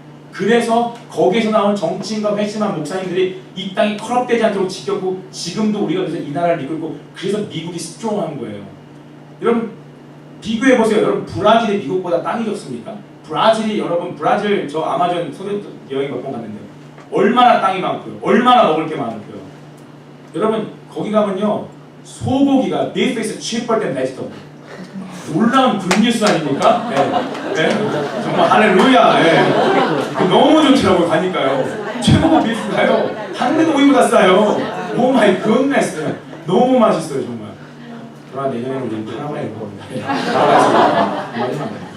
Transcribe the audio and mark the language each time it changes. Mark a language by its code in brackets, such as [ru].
[ko] 그래서 거기에서 나온 정치인과 회심한 목사님들이 이 땅이 컬업되지 않도록 지켰고 지금도 우리가 그래서 이 나라를 믿고 있고 그래서 미국이 스트롱한 거예요. 여러분 비교해보세요. 여러분 브라질이 미국보다 땅이 적습니까? 브라질 저 아마존 소재 여행 몇 번 갔는데 얼마나 땅이 많고요. 얼마나 먹을 게 많고요. 여러분 거기 가면요. 소고기가 [en] beef is cheaper than vegetable. [ko] 놀라운 굿뉴스 아닙니까? 네. 네. 정말 할렐루야. 네. 너무 좋더라고요. 가니까요. 최고가 비프가요. 한국 오이보다 싸요. 오 마이 굿네스. 너무 맛있어요 정말. 그러나 내년에는 우리 파라과이 올 겁니다.